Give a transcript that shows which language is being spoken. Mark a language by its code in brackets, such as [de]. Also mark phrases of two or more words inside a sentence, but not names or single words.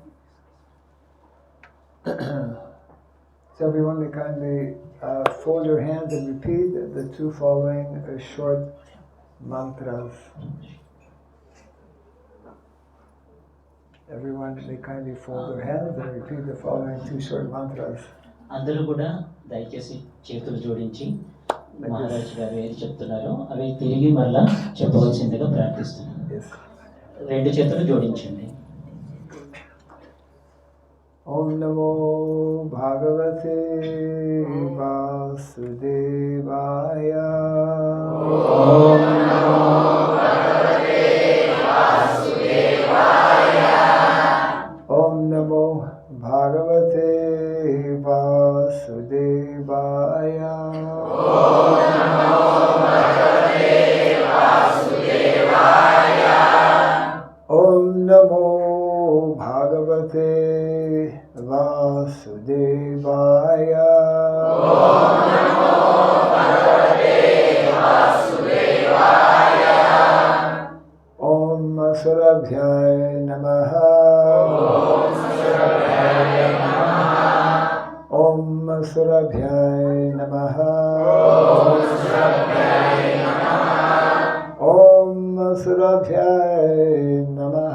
[en] So everyone may kindly fold your hands and repeat the two following short mantras. Everyone may kindly fold their hands and repeat the following two short mantras. [te] అందరూ కూడా దయచేసి చేతులు జోడించి మహారాజ్ గారు ఏది చెప్తున్నారో అవి తిరిగి మళ్ళా చెప్పవలసిందిగా ప్రార్థిస్తున్నాను. రెండు చేతులు జోడించండి. [sa] ఓం నమో భగవతే వాసుదేవాయ. ఓం నమో భగవతే వాసుదేవాయ. ఓం నమో భగవతే వాసుదేవాయ. ఓం నమో భగవతే వాసుదేవాయ. ఓం నమో భగవతే వాసుదేవాయ. ఓం నమో భగవతే వాసుదేవాయ. ఓం అసురభ్యాయ నమః. ఓం అసురభ్యాయ నమః. ఓం అసురభ్యాయ నమః. ఓం అసురభ్యాయ నమః. ఓం అసురభ్యాయ నమః.